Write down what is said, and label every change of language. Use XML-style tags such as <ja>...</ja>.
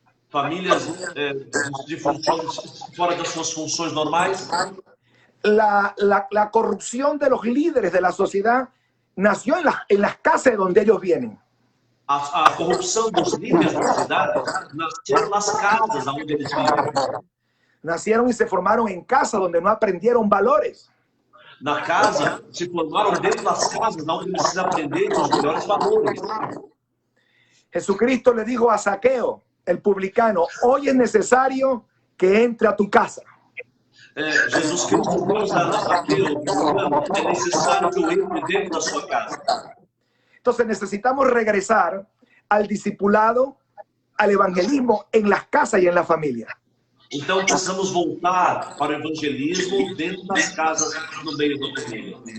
<pt>famílias de funções fora das suas funções normais.</pt> <es>La corrupción de los líderes de la sociedad nació en las casas donde ellos vienen.</es> <pt>A corrupção dos líderes da cidade nasceu nas casas onde eles vivem.</pt> <es>Nacieron y se formaron en casas donde no aprendieron valores.</es> <pt>Na casa, se formaram dentro das casas onde eles aprenderam os melhores valores.</pt> <es>Jesucristo le dijo a Zaqueo, el publicano, hoy es necesario que entre a tu casa.</es> <pt>Jesus Cristo diz a Zaqueu, é necessário que eu entre dentro da sua casa.</pt> <es>Entonces necesitamos regresar al discipulado, al evangelismo en las casas y en la familia.</es> <pt>Então precisamos voltar para o evangelismo dentro das casas, no meio da família.</pt>